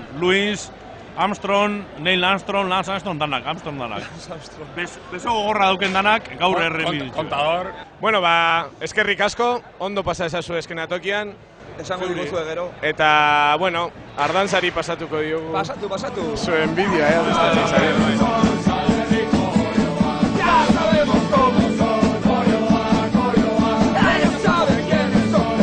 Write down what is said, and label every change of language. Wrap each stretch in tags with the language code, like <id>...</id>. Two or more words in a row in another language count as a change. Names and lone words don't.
<eu>Louis Armstrong, Neil Armstrong, Lance Armstrong danak, Armstrong danak. Beso gogorra dauken danak, gaur errebio. contador. Bueno, eskerrik asko, ondo pasa ezazu eskenatokian. Esango diguzu gero. Eta, bueno, ardantzari pasatuko diogu. Pasatu. Zuen bidea, beste zari.</eu> <es>Ya sabemos cómo son. Ellos saben quiénes son.</es>